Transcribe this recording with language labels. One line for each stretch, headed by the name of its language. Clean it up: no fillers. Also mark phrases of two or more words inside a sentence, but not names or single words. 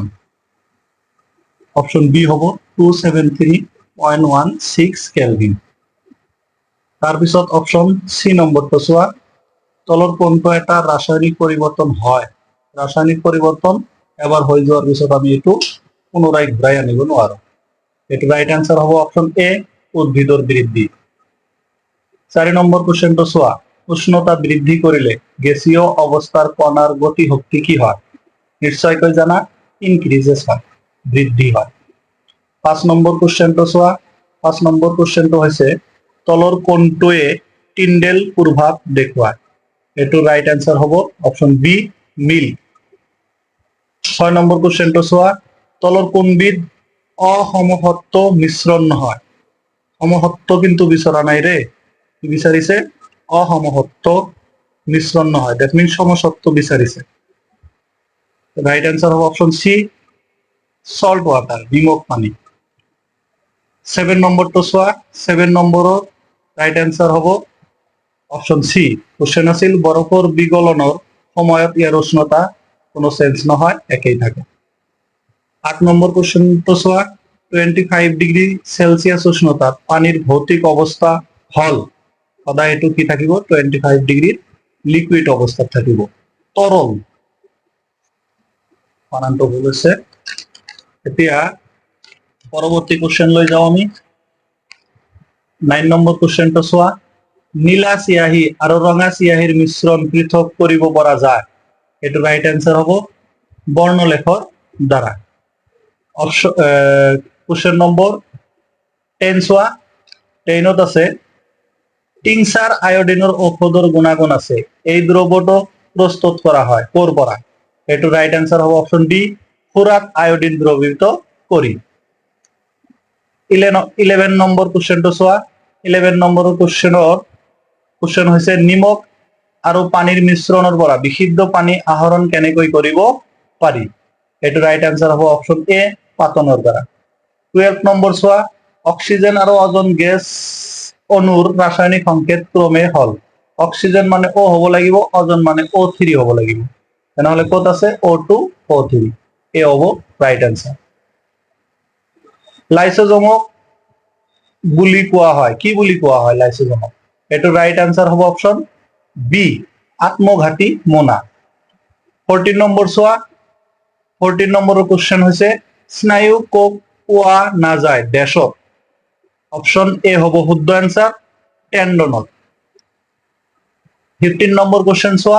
English: option B
Assamese: হব 273.16 কেলভিন। তাৰপিছত
English: option C
Assamese: নম্বৰটো চোৱা। তলৰ কোনটো এটা ৰাসায়নিক পৰিৱৰ্তন হয়? ৰাসায়নিক পৰিৱৰ্তন এবাৰ হৈ যোৱাৰ পিছত আমি এইটো পুনৰাই ঘূৰাই আনিব নোৱাৰো।
English: এইটো right answer হব option A,
Assamese: উদ্ভিদৰ বৃদ্ধি। 4 নম্বৰ কোশ্চেনটো চোৱা। উষ্ণতা বৃদ্ধি কৰিলে গেছীয় অৱস্থাৰ কণাৰ গতি শক্তি কি হয়? নিশ্চয়কৈ জানা, ইনক্রিজেস হয়, বৃদ্ধি হয়। 5 নম্বৰ কোশ্চেনটো চোৱা। 5 নম্বৰ কোশ্চেনটো হৈছে তলৰ কোনটোৱে টিন্ডেল প্ৰভাৱ দেখুৱায়?
English: এইটো right answer হব option B, মিল।
Assamese: 6 নম্বৰ কোশ্চেনটো চোৱা। তলৰ কোনবিধ অসমসত্ব মিশ্রণ নহয়? সমসত্ব কিন্তু বিচৰা নাই রে, বিচাৰিছে অসমসত্ব মিশ্রণ নহয়,
English: that means
Assamese: সমসত্ব বিচাৰিছে।
English: right answer হব option C, salt water,
Assamese: নিমখ পানী। 7 নম্বরটো চোৱা। 7 নম্বৰৰ
English: right answer
Assamese: হব
English: option C.
Assamese: কোশ্চেন আছিল বৰফৰ বিগলনৰ সময়ত ইয়াৰ উষ্ণতা কোনো চেঞ্জ নহয়, একেই থাকে। 8 নম্বৰ কোশ্চেনটো চোৱা। 25
English: degree Celsius
Assamese: উষ্ণতাত পানীৰ ভৌতিক অৱস্থা হল সদায় এইটো কি থাকিব? 25 ডিগ্ৰী লিকুইড অৱস্থাত থাকিব, তৰল। বানানটো ভুল হৈছে। এতিয়া পৰৱৰ্তী কোশ্চেন লৈ যাওঁ আমি। 9 নম্বৰ কোশ্চেনটো চোৱা। নীলা চিয়াহী আৰু ৰঙা চিয়াহীৰ মিশ্ৰণ পৃথক কৰিব পৰা যায়? এইটো
English: right answer
Assamese: হব বর্ণলেখৰ দ্বাৰা।
English: question number
Assamese: 10 চোৱা। 10ত আছে টিংচাৰ আয়োডিনৰ ঔষধৰ গুণাগুণ আছে, এই দ্ৰৱটো প্ৰস্তুত কৰা হয় ক'ৰ পৰা? এইটো
English: right answer
Assamese: হব
English: option D,
Assamese: খুৰাত আয়োডিন দ্ৰৱীভূত কৰি। 11 নম্বৰ কোশ্চেনটো চোৱা। 11 নম্বৰৰ কোশ্চেন হৈছে নিমখ আৰু পানীৰ মিশ্ৰণৰ পৰা বিশুদ্ধ পানী আহৰণ কেনেকৈ কৰিব পাৰি?
English: এইটো right answer হব option A,
Assamese: পাতনৰ দ্বাৰা। 12 নম্বৰ চোৱা। অক্সিজেন আৰু অজন গেছ অণুৰ ৰাসায়নিক সংকেত ক্ৰমে হল। অক্সিজেন মানে O হ'ব লাগিব, অজন মানে O3 হ'ব লাগিব। তেনেহলে ক'ত আছে? O2, O3, এ হ'ব
English: right answer.
Assamese: লাইসোজোমক বুলি কোৱা হয়, কি বুলি কোৱা হয় লাইসোজোমক? এইটো
English: right answer
Assamese: হ'ব
English: option B,
Assamese: আত্মঘাতী মোনা। 14 নম্বৰ চোৱা। 14 নম্বৰৰ কোশ্চেন হৈছে স্নায়ু কোষ পোৱা নাযায় ড্যাশত?
English: option A
Assamese: হ'ব শুদ্ধ আনসার, টেন্ডনত। 15 নম্বৰ কোশ্চেন চোৱা।